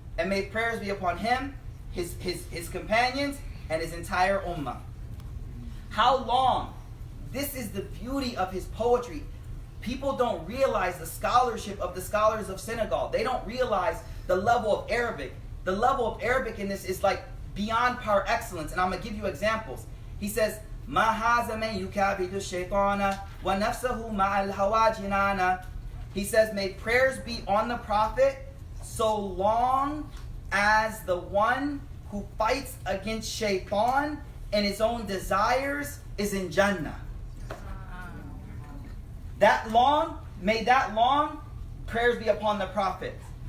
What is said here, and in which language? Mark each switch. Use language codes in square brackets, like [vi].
[en] And may prayers be upon him, his companions, and his entire ummah. How long? This is the beauty of his poetry. People don't realize the scholarship of the scholars of Senegal. They don't realize the level of Arabic. The level of Arabic in this is like beyond par excellence. And I'm going to give you examples. He says, [ar] ما هذا من يكابد الشيطان ونفسه مع الهوى جنانا. [en] He says, may prayers be on the Prophet so long as the one who fights against shaitan and his own desires is in Jannah. That long, may that long prayers be upon the Prophet.